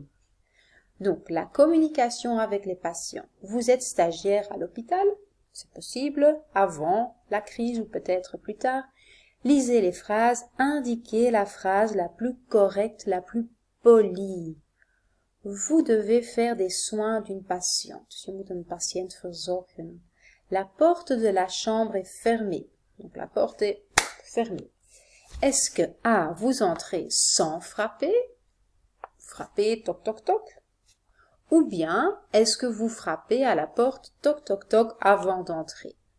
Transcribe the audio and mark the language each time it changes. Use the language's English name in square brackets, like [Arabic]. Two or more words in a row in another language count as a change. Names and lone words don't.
[French] Donc, la communication avec les patients. Vous êtes stagiaire à l'hôpital, c'est possible, avant la crise ou peut-être plus tard. Lisez les phrases, indiquez la phrase la plus correcte, la plus polie. Vous devez faire des soins d'une patiente. [Dutch] Je moet een patiënt verzorgen. [French] La porte de la chambre est fermée. Donc la porte est fermée. Est-ce que A, vous entrez sans frapper? Frappez, toc, toc, toc. Ou bien, est-ce que vous frappez à la porte, toc, toc, toc, avant d'entrer?